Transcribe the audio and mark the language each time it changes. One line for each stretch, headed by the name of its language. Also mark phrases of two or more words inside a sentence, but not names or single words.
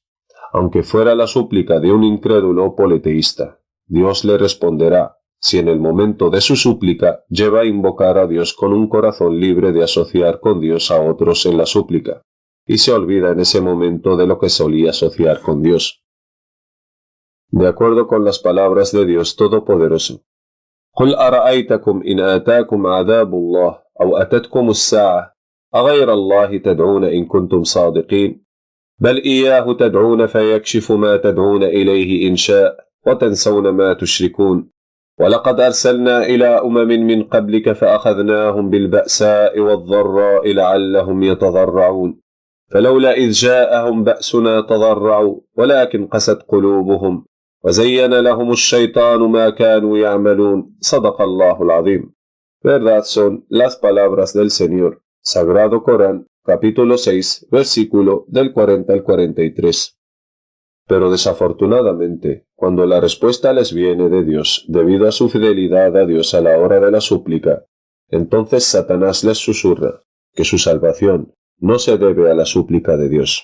Spanish: Aunque fuera la súplica de un incrédulo o politeísta, Dios le responderá si en el momento de su súplica lleva a invocar a Dios con un corazón libre de asociar con Dios a otros en la súplica, y se olvida en ese momento de lo que solía asociar con Dios. De acuerdo con las palabras de Dios Todopoderoso:
Arabic: قُلْ أَرَأَيْتَكُمْ إِنْ آتَاكُمْ عَذَابُ اللَّهِ أَوْ أَتَتْكُمُ السَّاعَةُ أَغَيْرَ اللَّهِ تَدْعُونَ إِن كُنتُمْ صَادِقِينَ بَلْ إِيَّاهُ تَدْعُونَ فَيَكْشِفُ مَا تَدْعُونَ إِلَيْهِ إِنْ شَاءَ وَتَنْسَوْنَ مَا تُشْرِكُونَ وَلَقَدْ أَرْسَلْنَا إِلَى أُمَمٍ مِّن قَبْلِكَ فَأَخَذْنَاهُمْ بِالْبَأْسَاءِ وَالضَّرَّاءِ لَعَلَّهُمْ يَتَضَرَّعُونَ فلولا إذ جاءهم بأسنا تضرعوا ولكن قست قلوبهم وزين لهم الشيطان ما كانوا يعملون صدق الله العظيم.
Spanish: Verdad son las palabras del Señor. Sagrado Corán, capítulo 6, versículo del 40 al 43. Pero desafortunadamente, cuando la respuesta les viene de Dios debido a su fidelidad a Dios a la hora de la súplica, Entonces Satanás les susurra que su salvación no se debe a la súplica de Dios.